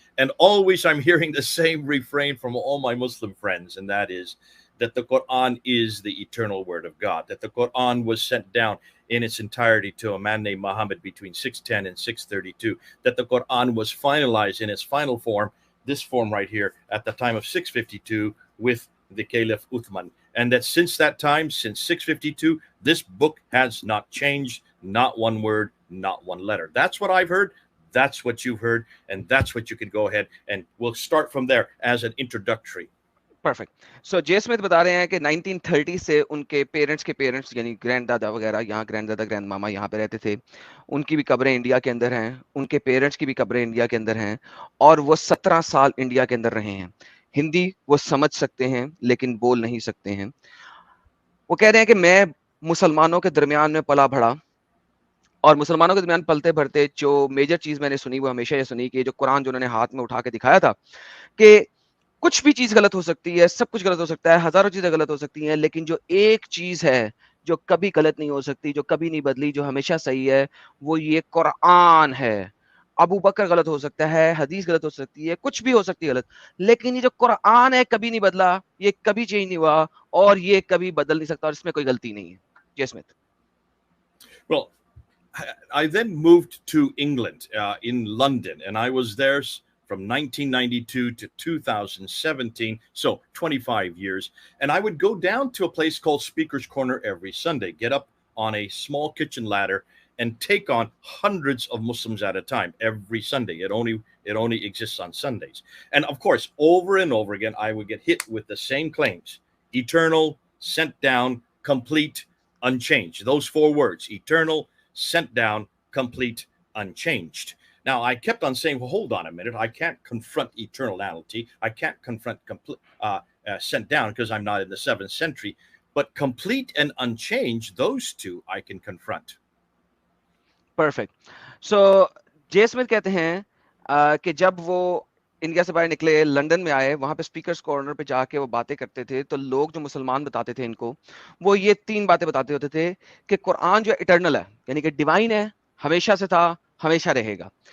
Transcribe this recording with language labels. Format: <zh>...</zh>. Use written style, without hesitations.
<en>And always I'm hearing the same refrain from all my Muslim friends, and that is that the Qur'an is the eternal word of God, that the Qur'an was sent down in its entirety to a man named Muhammad between 610 and 632, that the Qur'an was finalized in its final form, this form right here, at the time of 652 with the Caliph Uthman. And that since that time, since 652, this book has not changed, not one word, not one letter. That's what I've heard. That's what you've heard. And that's what you can go ahead and we'll start from there as an introductory. Perfect.</en> <hi>So Jay Smith बता रहे हैं कि 1930 से उनके parents के parents यानी grand दादा वगैरह यहाँ ग्रैंड दादा ग्रैंड मामा यहाँ पे रहते थे. उनकी भी कब्रें इंडिया के अंदर हैं, उनके पेरेंट्स की भी कब्रें इंडिया के अंदर हैं, और वो 17 साल इंडिया के अंदर रहे हैं. हिंदी वो समझ सकते हैं लेकिन बोल नहीं सकते हैं. वो कह रहे हैं कि मैं मुसलमानों के दरमियान में पला बढ़ा, और मुसलमानों के दरमियान पलते भरते जो मेजर चीज मैंने सुनी वो हमेशा ये सुनी कि जो कुरान जो उन्होंने हाथ में उठा के दिखाया था कि कुछ भी चीज गलत हो सकती है, सब कुछ गलत हो सकता है, हजारों चीजें गलत हो सकती हैं, लेकिन जो एक चीज है जो कभी गलत नहीं हो सकती, जो कभी नहीं बदली, जो हमेशा सही है, वो ये कुरान है. अबू बकर गलत हो सकता है, हदीस गलत हो सकती है, कुछ भी हो सकती है गलत, लेकिन ये जो कुरान है कभी नहीं बदला, ये कभी चेंज नहीं हुआ, और ये कभी बदल नहीं सकता, और इसमें कोई गलती नहीं है. जय Smith.</hi> <en>Well, I then moved to England in London, and I was there from 1992 to 2017, so 25 years. And I would go down to a place called Speaker's Corner every Sunday, get up on a small kitchen ladder and take on hundreds of Muslims at a time every Sunday. It only exists on Sundays. And of course, over and over again, I would get hit with the same claims: eternal, sent down, complete, unchanged. Those four words: eternal, sent down, complete, unchanged. Now, I kept on saying, well, hold on a minute. I can't confront eternality. I can't confront sent down because I'm not in the 7th century. But complete and unchanged, those two I can confront. Perfect.</en> <hi>So, J Smith कहते हैं कि जब वो India से बाहर निकले, London में आए, वहां पे स्पीकर्स कॉर्नर पे जाके वो बातें करते थे, तो लोग जो मुसलमान बताते थे इनको, वो ये 3 बातें बताते होते थे कि कुरान जो इटर्नल है, यानी कि डिवाइन है, हमेशा से था, हमेशा रहेगा.</hi>